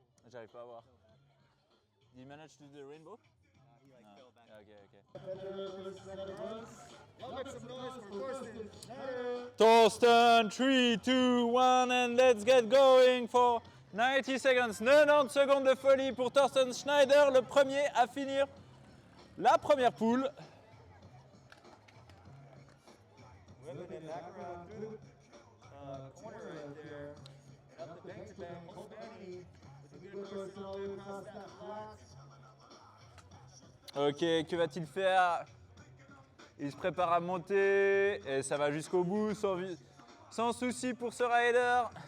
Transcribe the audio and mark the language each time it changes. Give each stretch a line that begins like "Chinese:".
French: J'arrive pas à voir.
English: Did he manage to do the rainbow? He like fell back. Y'all make some noise for Thorsten Schneider. Thorsten, 3, 2, 1, and let's get going for 90 seconds.
French: 90 secondes de folie pour Thorsten Schneider, le premier à finir la première poule.
English: Whipping it back around through corner right there. And up the bank to bank. Most Manny with a good Thorsten all the way across that flat.
French: Ok, que va-t-il faire? Il se prépare à monter et ça va jusqu'au bout sans souci pour ce rider.